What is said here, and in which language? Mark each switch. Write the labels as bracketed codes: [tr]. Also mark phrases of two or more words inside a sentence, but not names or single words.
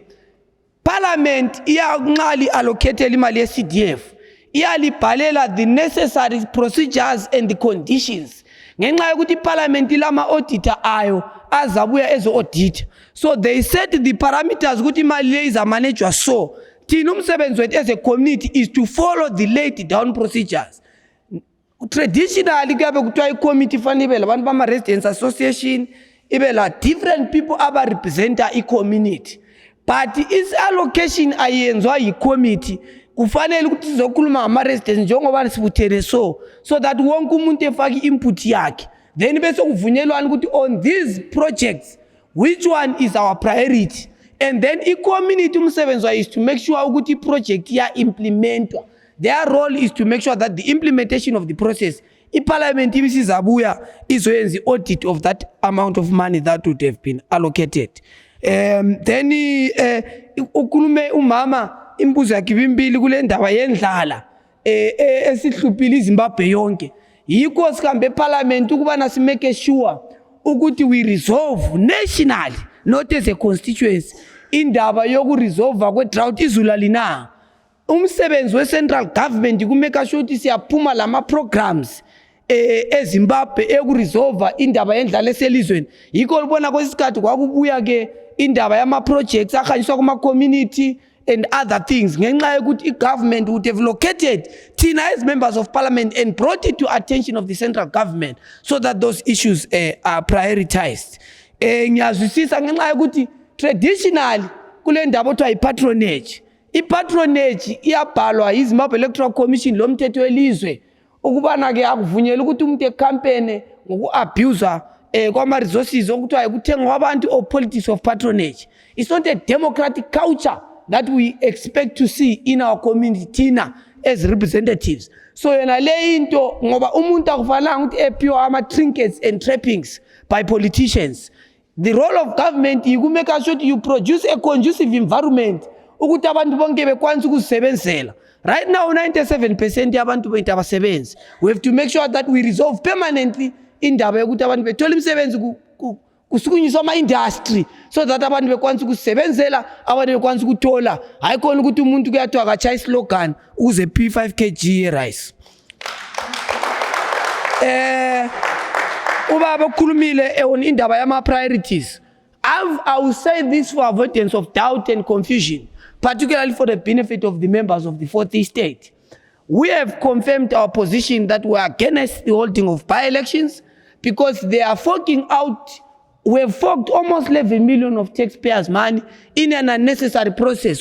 [nd] Parliament iyanqali allocate imali ye-CDF. [en] Iyalibhalela the necessary procedures and the conditions. [nd] Ngenxa yokuthi Parliament lama auditor ayo azabuya ezo audit. [en] So they set the parameters [nd] ukuthi imali le izamanagwa [en] so. [nd] Thina umsebenzi wethu [en] as a community is to follow the laid down procedures. [nd] Traditionally kuyabe kuthiwa i-committee fanele ibe labantu bama [en] residents association [nd] ibe la [en] different people [nd] aba represent i-community. [en] But is allocation [nd] ayenzwa yi-committee kufanele ukuthi sizokhuluma ngama residents njengoba sibuthene [en] so that [nd] wonke umuntu efaki input yakhe. [en] Then [nd] bese kuvunyelwana ukuthi [en] on these projects which one is our priority, and then [nd] i-community umsebenzi [en] is to make sure [nd] ukuthi i-project ya implementwa. [en] Their role is to make sure that the implementation of the process [nd] i-Parliament ibisizabuya izoyenza [en] audit of that amount of money that would have been allocated. [nd] Then ukulume umama imbuzo yakhe ibimbili kule ndaba yendlala esihluphile iZimbabwe yonke. Yikho sikambe eParliament ukubana si [en] make sure [nd] ukuthi [en] we resolve nationally not as a constituency [nd] indaba yoku resolve kwe drought izulu lina. Umsebenzi we central government kumeka sure ukuthi siyaphuma lama programs eZimbabwe ekuresolve indaba yendlala eselizweni. Yikho libona kwesikhathi kwakubuya ke indaba yama projects akhanyiswa kuma community [en] and other things [nd] ngenxa yokuthi i-government [en] would have located thina as members of parliament and brought it to attention of the central government so that those issues are prioritized. [nd] Ngiyazwisisa ngenxa yokuthi traditionally kule ndaba othiwa i-patronage. I-patronage iyabhalwa yiZimbabwe Electoral Commission lo mthetho welizwe ukubana ke akuvunyelwa ukuthi umuntu ecampaign ngoku-abuse kwama resources okuthiwa ukuthenga kwabantu or [en] politics of patronage. It's not a democratic culture that we expect to see in our community as representatives. [nd] So yena le into ngoba umuntu akufanele ukuthi ephiwe ama [en] trinkets and trappings by politicians. The role of government is to make sure that you produce a conducive environment [nd] ukuthi abantu bonke bekwanisa ukuzisebenzela [en] Right now, 97% [nd] yabantu bethu abasebenzi. [en] We have to make sure that we resolve permanently [nd] indaba yokuthi abantu bethola imisebenzi kusukunyiswa ama-industry [en] so that [nd] abantu bekwanisa ukusebenzela, abantu bekwanisa ukuthola. Hayi khona ukuthi umuntu kuyathiwa akatshaya islogan ukuze P5 kg ye-rice. Ubaba ukhulumile on indaba yama-priorities. [en] I will say this for avoidance of doubt and confusion, particularly for the benefit of the members of the Fourth Estate. We have confirmed our position that we are against the holding of by-elections because they are forking out. We have forked almost 11 million of taxpayers' money in an unnecessary process.